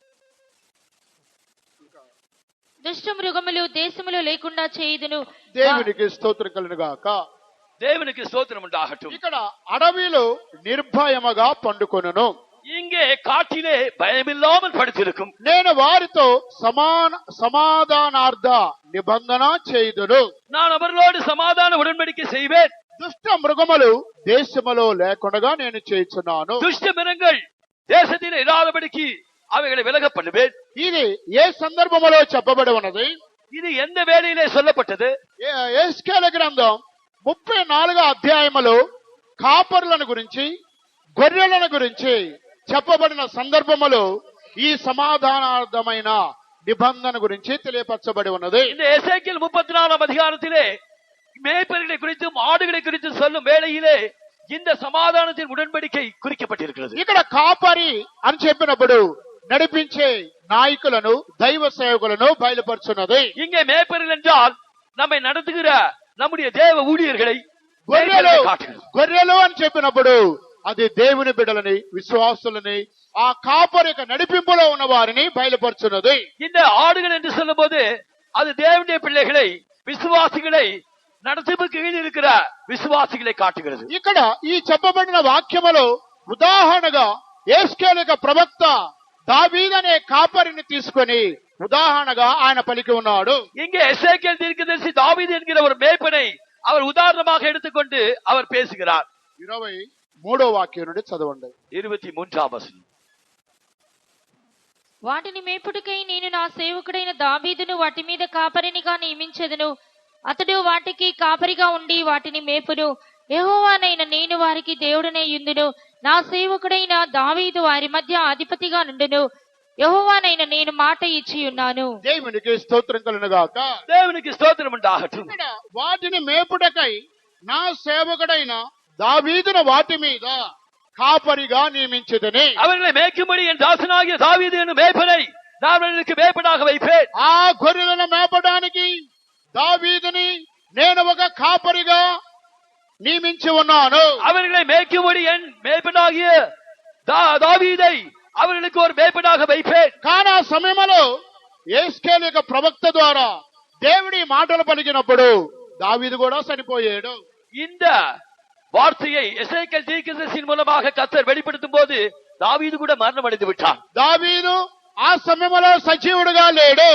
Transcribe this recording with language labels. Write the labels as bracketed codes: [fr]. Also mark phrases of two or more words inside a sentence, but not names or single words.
[te] దుష్ట మృగములు దేశములో లేకుండా చేయుదును. దేవునికి స్తోత్రం కలుగును గాక. [ta] தேவனுக்கு ஸ்தோத்திரம் உண்டாகட்டும். [te] ఇక్కడ అడవిలో నిర్భయముగా పండుకొనును, [ta] இங்கே காட்டிலே பயமில்லாமல் படுத்திருக்கும். [te] నేను వారితో సమాధానార్థ నిబంధన చేయుదును. [ta] நான் அவர்களோடு சமாதான உடன்படிக்கை செய்வேன். [te] దుష్ట మృగములు దేశములో లేకుండా నేను చేయుచున్నాను. [ta] துஷ்ட மிருகங்கள் தேசத்தில் இராதபடிக்கு அவைகளை விலக பண்ணுவேன். [te] ఇది ఏ సందర్భములో చెప్పబడి ఉన్నది? [ta] இது எந்த வேளையிலே சொல்லப்பட்டது? [te] యేస్కేలు గ్రంథం 34వ అధ్యాయములో కాపరులను గురించి, గొర్రెలను గురించి చెప్పబడిన సందర్భములో ఈ సమాధానార్థమైన నిబంధన గురించి తెలియపరచబడి ఉన్నది. [ta] இந்த எசேக்கியேல் 34ஆம் அதிகாரத்திலே மேய்ப்பர்களை குறித்தும் ஆடுகளை குறித்தும் சொல்லும் வேளையிலே இந்த சமாதானத்தின் உடன்படிக்கை குறிக்கப்பட்டிருக்கிறது. [te] ఇక్కడ కాపరి అని చెప్పినప్పుడు నడిపించే నాయకులను, దైవ సేవకులను బయలుపరుచున్నది. [ta] இங்கே மேய்ப்பர்கள் என்றால் நம்மை நடத்துகிற நம்முடைய தேவ ஊழியர்களை [te] గొర్రెలు [ta] காட்டுகிறது. [te] గొర్రెలు అని చెప్పినప్పుడు అది దేవుని బిడ్డలని, విశ్వాసులని, ఆ కాపరి యొక్క నడిపింపులో ఉన్న వారిని బయలుపరుచున్నది. [ta] இந்த ஆடுகள் என்று சொல்லும் போது அது தேவனுடைய பிள்ளைகளை, விசுவாசிகளை, நடத்துவதற்கு கீழ் இருக்கிற விசுவாசிகளை காட்டுகிறது. [te] ఇక్కడ ఈ చెప్పబడిన వాక్యములో ఉదాహరణగా యేస్కేలు యొక్క ప్రవక్త దావీదు అనే కాపరిని తీసుకొని ఉదాహరణగా ఆయన పలికి ఉన్నాడు. [ta] இங்கே எசேக்கியேல் தீர்க்கதரிசி தாவீது என்கிற ஒரு மேய்ப்பனை அவர் உதாரணமாக எடுத்துக்கொண்டு அவர் பேசுகிறார். [te] 23వ వాక్యం నుండి చదవండి. [ta] 23ஆம் வசனம். [te] వాటిని మేపుటకై నేను నా సేవకుడైన దావీదును వాటి మీద కాపరినిగా నియమించెదను. అతడు వాటికి కాపరిగా ఉండి వాటిని మేపును. యెహోవానైన నేను వారికి దేవుడనే యుందును. నా సేవకుడైన దావీదు వారి మధ్య అధిపతిగా నుండును. యెహోవానైన నేను మాట ఇచ్చి ఉన్నాను. దేవునికి స్తోత్రం కలుగును గాక. [ta] தேவனுக்கு ஸ்தோத்திரம் உண்டாகட்டும். [te] ఇక్కడ వాటిని మేపుటకై నా సేవకుడైన దావీదును వాటి మీద కాపరిగా నియమించెదని. [ta] அவர்களை மேய்க்கும்படி என் தாசனாகிய தாவீது என்னும் மேய்ப்பனை நான் அவர்களுக்கு மேய்ப்பனாக வைப்பேன். [te] ఆ గొర్రెలను మేపడానికి దావీదుని నేను ఒక కాపరిగా నియమించి ఉన్నాను. [ta] அவர்களை மேய்க்கும்படி என் மேய்ப்பனாகிய தாவீதை அவர்களுக்கு ஒரு மேய்ப்பனாக வைப்பேன். [te] కానీ ఆ సమయంలో యేస్కేలు యొక్క ప్రవక్త ద్వారా దేవుడి మాటలు పలికినప్పుడు దావీదు కూడా చనిపోయాడు. [ta] இந்த வார்த்தையை எசேக்கியேல் தீர்க்கதரிசியின் மூலமாக கர்த்தர் வெளிப்படுத்தும் போது தாவீது கூட மரணம் அடைந்து விட்டான். [te] దావీదు ఆ సమయంలో సజీవుడుగా లేడు.